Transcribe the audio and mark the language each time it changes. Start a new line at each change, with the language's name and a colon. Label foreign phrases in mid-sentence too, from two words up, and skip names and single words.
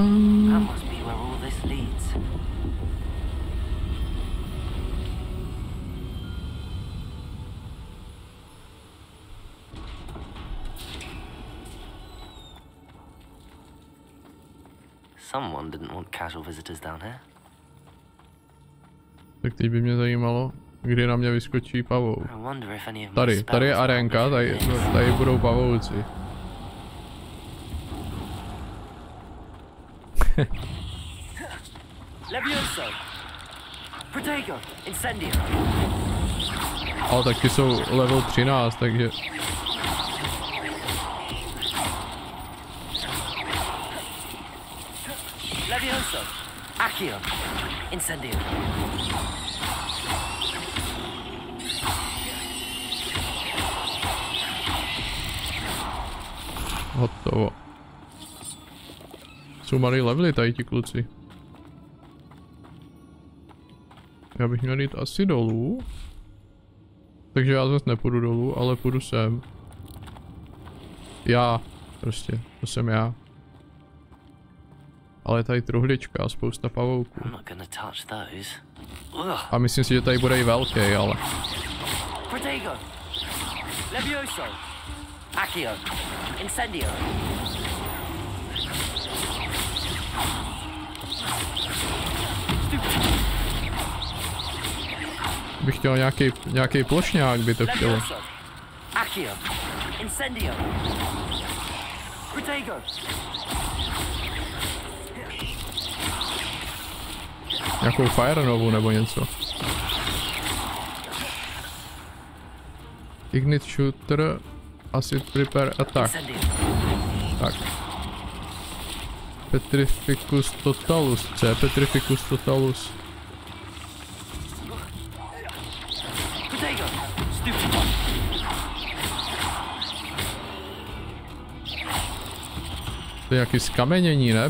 English: That must be where all this leads. Someone didn't want casual visitors down here.
Czech: Tak teď by mě zajímalo, kdy na mě vyskočí pavouk.
English: I wonder if any of my
Czech: Tady je
English: spells
Czech: arénka, tady budou pavouci. Levioso. Protego. Incendio. Ale taky jsou level 13, takže... Levioso. Accio. Incendio. Hotovo. Jsou malý levely tady ti kluci. Já bych měl jít asi dolů. Takže já zase nepůjdu dolů, ale půjdu sem. Já. Prostě. To jsem já. Ale je tady truhlička a spousta pavouků. A myslím si, že tady bude i velký, ale... Protego. Levioso. Accio. Incendio. Bych chtěl nějaký plošňák, by to chtělo. Accio. Incendio. Protego. Nějakou
English: fire novu
Czech: nebo něco.
English: Ignite shooter, acid prepare attack.
Czech: Tak. Petrificus totalus. Co je Petrificus totalus? To je nějaký skamenění, ne?